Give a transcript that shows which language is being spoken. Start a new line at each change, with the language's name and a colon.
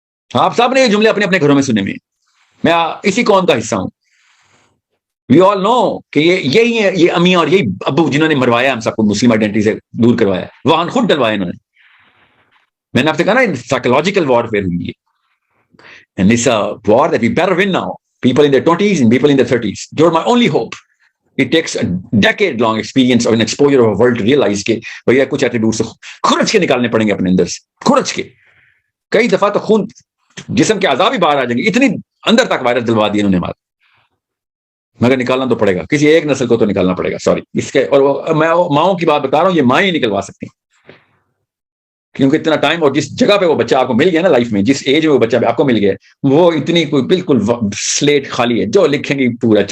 Urdu: آپ سب نے یہ جملے اپنے اپنے گھروں میں سنے. میں اسی قوم کا حصہ ہوں.
English: we all know
Urdu: کہ یہی ہے، یہ امی اور یہی ابو جنہوں نے مروایا ہم سب کو مسلم آئیڈینٹی سے دور کروایا، وہاں خود ڈلوایا انہوں نے. میں نے آپ سے کہا نا سائیکولوجیکل وارفیئر ہوئی ہے.
English: And it's a war that we better win now. People in their 20s and people in their 30s. You're my only hope. It takes a decade-long experience or an exposure of a world to realize
Urdu: کہ بھیا کچھ attitude سے کھرچ کے نکالنے پڑیں گے اپنے اندر سے، کھرچ کے. کئی دفعہ تو خون جسم کے اعضاء بھی باہر آ جائیں گے، اتنی اندر تک وائرس دلوا دی انہوں نے ہمارے. مگر نکالنا تو پڑے گا، کسی ایک نسل کو تو نکالنا پڑے گا. سوری اس کے، اور میں ماؤں کی بات بتا رہا ہوں، یہ مائیں نکلوا سکتی ہیں کیونکہ اتنا ٹائم، اور جس جگہ پہ وہ بچہ آپ کو مل گیا نا لائف میں، جس ایج میں وہ بچہ آپ کو مل گیا وہ اتنی کوئی بالکل سلیٹ خالی ہے، جو لکھیں گی پورا.